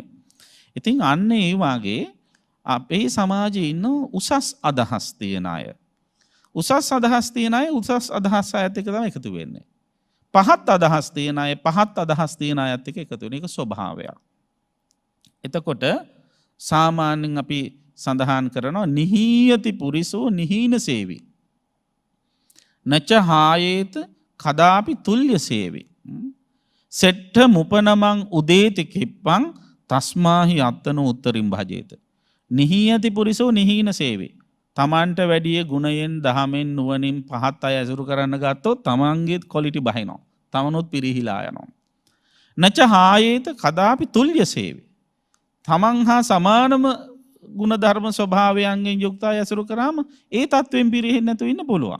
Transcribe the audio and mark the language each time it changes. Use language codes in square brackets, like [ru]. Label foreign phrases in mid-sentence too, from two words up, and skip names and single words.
[si] ඉතින් අන්න ඒ වාගේ අපේ සමාජයේ ඉන්න උසස් අදහස් තියන අය. උසස් අදහස් තියන අය උසස් අදහස් අයත් එක්ක තමයි එකතු වෙන්නේ. පහත් අදහස් තියන අය පහත් අදහස් තියන අයත් එක්ක එකතු වෙන එක ස්වභාවයක්. එතකොට සාමාන්‍යයෙන් අපි සඳහන් කරනවා [pi] නිහීයති පුරිසෝ නිහීන සේවි. නච හායේත කදාපි තුල්්‍ය සේවි. සෙට්ඨ මුපනමං උදේති කිප්පං තස්මාහි අත්තන උත්තරින් භජේත. නිහීයති පුරිසෝ නිහීන සේවි. [si] තමන්ට වැඩිය ගුණයෙන් දහමෙන් නුවණින් පහත් අය ඇසුරු කරන්න ගත්තොත් තමන්ගේත් ක්වොලිටි බහිනවා. තමනුත් පිරිහිලා යනවා. [pi] නච හායේත කදාපි තුල්්‍ය සේවි. [si] තමන් හා සමානම ගුණ ධර්ම ස්වභාවයන්ගෙන් යුක්ත අය ඇසුරු කරාම ඒ තත්වෙන් පිරිහෙන්නේ නැතුව ඉන්න පුළුවන්.